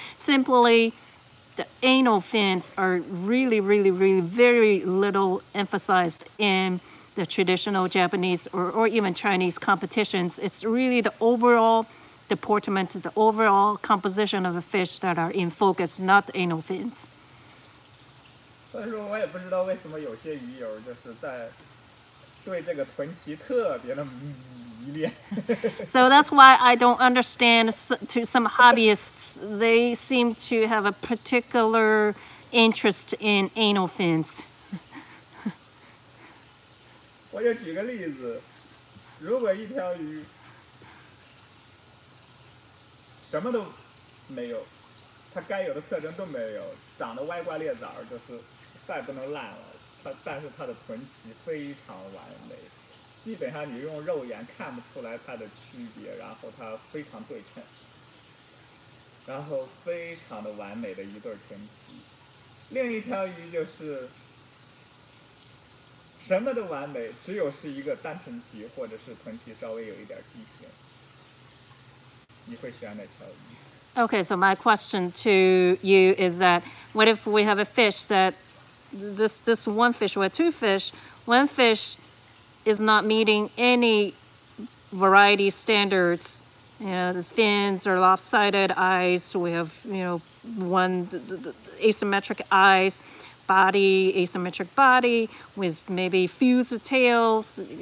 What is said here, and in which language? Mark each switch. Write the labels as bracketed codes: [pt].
[en] Simply, the anal fins are really, really, really very little emphasized in the traditional Japanese or even Chinese competitions. It's really the overall deportment, the overall composition of the fish that are in focus, not the anal fins. [zh] 所以说我也不知道为什么有些鱼友就是在对这个臀鳍特别的迷恋。 [en] So that's why I don't understand, to some hobbyists, they seem to have a particular interest in anal fins. [zh] 我就举个例子，如果一条鱼什么都没有，它该有的特征都没有，长得歪瓜裂枣，就是再不能烂了。但是它的臀鳍非常完美，基本上你用肉眼看不出来它的区别，然后它非常对称，然后非常的完美的一对臀鳍。另一条鱼就是什么都完美，只有是一个单臀鳍或者是臀鳍稍微有一点畸形。你会选哪条鱼？ [en] Okay, so my question to you is that, what if we have a fish that this one fish, we have two fish, one fish is not meeting any variety standards. You know, the fins are lopsided eyes. We have, one the asymmetric eyes, body, asymmetric body with maybe fused tails.